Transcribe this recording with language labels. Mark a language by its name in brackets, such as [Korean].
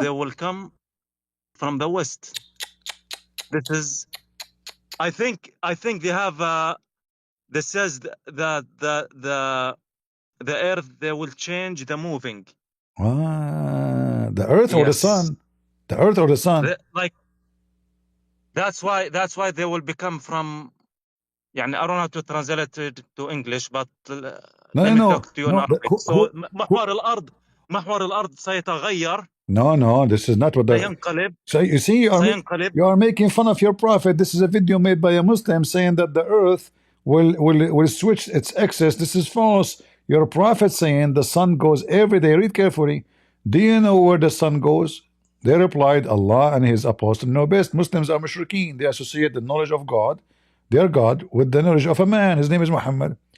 [English] they will come from the west. This is, I think they have, that says that the earth, they will change the moving. The earth or the Yes. sun? The earth or the sun? Like, that's why they will become from, يعني, I don't know how to translate it to English, but let me talk to you in Arabic. [Arabic] So محور الأرض سيتغير. [English] No, this is not what the... [Arabic] سينقلب. [English] So you see, you are making fun of your prophet. This is a video made by a Muslim saying that the earth will switch its axis. This is false. Your prophet saying the sun goes every day. Read carefully. Do you know where the sun goes? They replied, Allah and his apostle know best. Muslims are mushrikeen. They associate the knowledge of God, their God, with the knowledge of a man. His name is Muhammad.